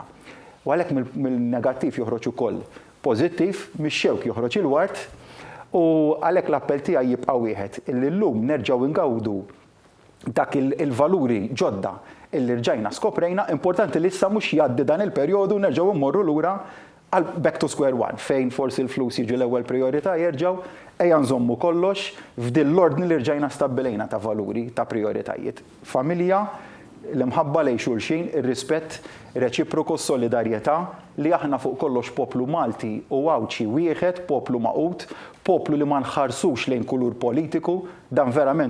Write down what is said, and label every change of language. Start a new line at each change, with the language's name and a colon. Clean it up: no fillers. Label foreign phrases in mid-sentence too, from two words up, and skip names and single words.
Maltese: U għalhekk mill-negattiv joħroġ ukoll pożittiv, mix-xewk joħroġ il-wart u għalhekk l-appell tiegħi jibqa' wieħed illi llum nerġgħu ngawdu dak il-valuri ġodda illi rġajna skoprejna, importanti li issa mhux jgħaddi dan il-perjodu nerġgħu mmorru lura għal
English: back to square one,
Maltese: fejn forsi l-flus jiġu l-ewwel priorità jerġgħu ejja nżommu kollox f'din l-ordni li rġajna stabbilejna ta' valuri, ta' prioritajiet. Familja, l-imħabba lejn xulxin, ir-rispett reċiproku, solidarjetà li aħna fuq kollox poplu Malti u għawċi wieħed, poplu maqut, poplu li ma nħarsux lejn kulur politiku, dan verament